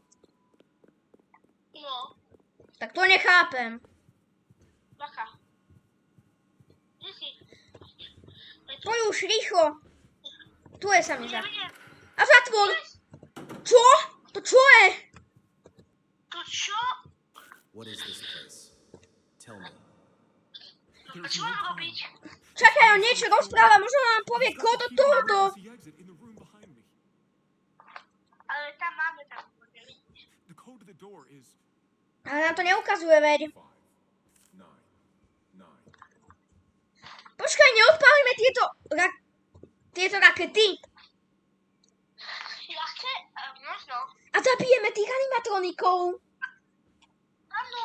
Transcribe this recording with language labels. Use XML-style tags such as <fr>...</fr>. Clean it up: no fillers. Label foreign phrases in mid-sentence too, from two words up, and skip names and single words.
<sk>No. Tak to nechápem. Bacha. Kde si? Poď už, rýchlo. Tu je sa mi zdá. Nevidím. A zatvor. Čo? To čo je? To čo?</sk> <en>What is this place? Tell me.</en> <sk>A čo mám robiť? Čakaj, on niečo rozpráva, možno nám povie kód od tohoto. Ale tam máme tam.</sk> <en>The code to the door is</en> <sk>Ale nám to neukazuje, veď. 5, 9, 9. Počkaj, neodpálime tieto rakety. Jaké? Možno. A zabijeme tých animatronikov. Áno.</sk>